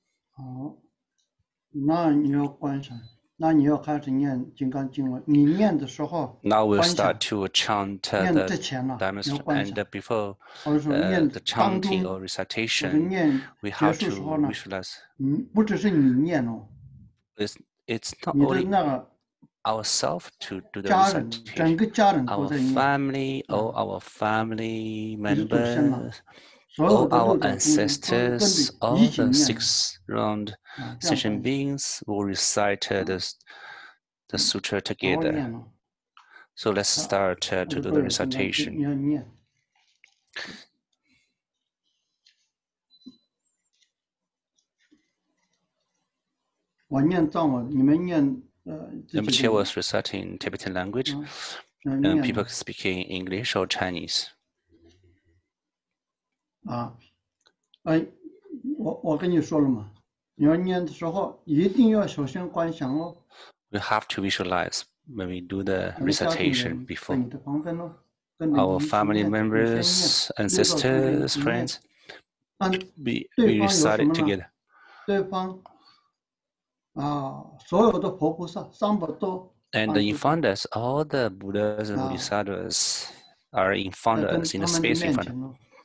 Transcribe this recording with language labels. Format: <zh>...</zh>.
<zh>好，那你要观想，那你要开始念金刚经了。你念的时候，</zh> <en>Now we'll start to chant the Dharma and before the chanting or recitation, we have to visualize.</en> <zh>不只是你念哦。</zh> <en>It's not only ourselves to do the recitation. Our family, all our family members, all our ancestors, all the 6 round sentient beings will recite the sutra together. So let's start to do the recitation.</en> <zh>我念藏文，你们念</zh> <en>Rinpoche was reciting Tibetan language, and people speaking English or Chinese.</en> <zh>我跟你说了嘛，你要念的时候一定要首先观想哦。</zh> <en>We have to visualize when we do the recitation before. Our family members, ancestors, friends, we recite it together.</en> <zh>对方所有的佛菩薩、三寶都</zh> <en>And in front of us, all the Buddhas and Bodhisattvas are in front of us, in the space in front of us.</en>